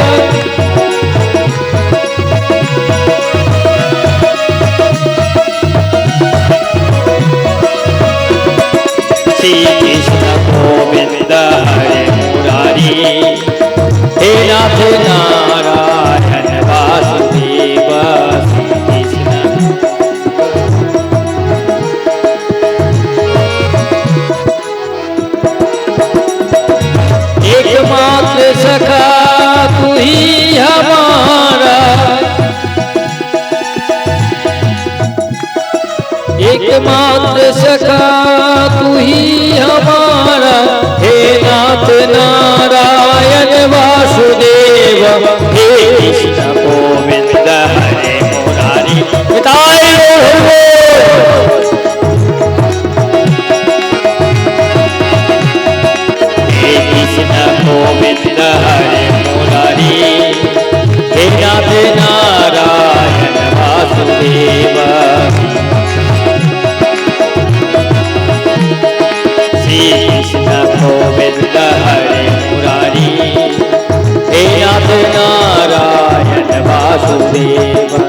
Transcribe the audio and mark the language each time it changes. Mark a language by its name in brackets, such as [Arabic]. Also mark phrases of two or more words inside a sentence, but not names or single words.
[Bangla] শ্রী কৃষ্ণ গোবিন্দ হরে মুরারি, হে নাথ নারায়ণ বাসুদেব। [Hindi] শ্রী কৃষ্ণ एकमात्र सखा तू ही हमारा, एकमात्र सखा तू ही हमारा, हे नाथ नारायण वासुदेव, हे कृष्ण गोविंद हरे मुरारी। निताय गौर। हे कृष्ण गोविंद हरे मुरारी, हे नाथ नारायण वासुदेव, श्री कृष्ण गोविंद हरे मुरारी, हे नाथ नारायण वासुदेव।